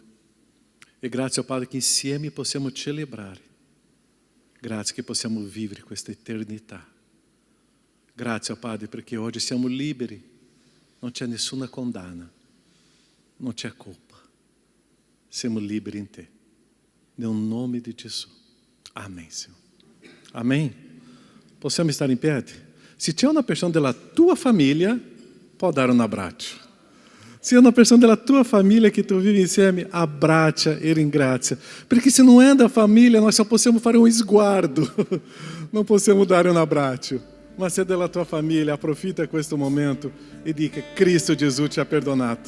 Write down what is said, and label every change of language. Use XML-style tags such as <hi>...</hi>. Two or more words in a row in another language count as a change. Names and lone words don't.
<it>E grazie, oh Padre, che insieme possiamo celebrare. Grazie che possiamo vivere questa eternità. Grazie, oh Padre, perché oggi siamo liberi. Non c'è nessuna condanna. Non c'è colpa. Siamo liberi in te. Nel nome di Gesù.</it> <pt>Amém, Senhor. Amém?</pt> <it>Possiamo stare in piedi? Se c'è una persona della tua famiglia, può dare un abbraccio. Se è una persona della tua famiglia che tu vivi insieme, abbraccia e ringrazia. Perché se non è da famiglia, noi só possiamo fare un sguardo. Non possiamo dare un abbraccio. Ma se è della tua famiglia, approfitta questo momento e dica: Cristo Gesù ti ha perdonato.</it>